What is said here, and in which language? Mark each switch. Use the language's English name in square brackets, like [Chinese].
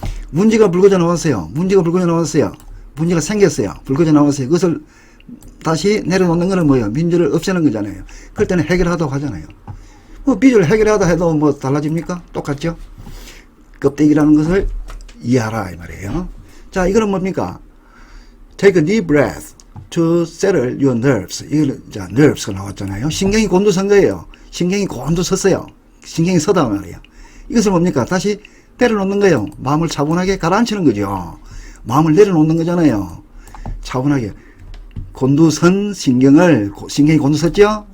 [Korean] 문제가 불거져 나왔어요. 문제가 불거져 나왔어요. 문제가 생겼어요. 불거져 나왔어요. 그것을 다시 내려놓는 거는 뭐예요? 문제를 없애는 거잖아요. 그럴 때는 해결하다고 하잖아요. 뭐 빚을 해결하다 해도 뭐 달라집니까? 똑같죠? 껍데기라는 것을 이해하라 이 말이에요. 자, 이거는 뭡니까? [English] Take a deep breath to settle your nerves. [Korean] 이거는 자, nerves가 나왔잖아요. 신경이 곤두선 거예요. 신경이 곤두섰어요. 신경이 서다 말이에요. 이것을 뭡니까? 다시 내려놓는 거예요. 마음을 차분하게 가라앉히는 거죠. 마음을 내려놓는 거잖아요. 차분하게 곤두선 신경이 곤두섰죠?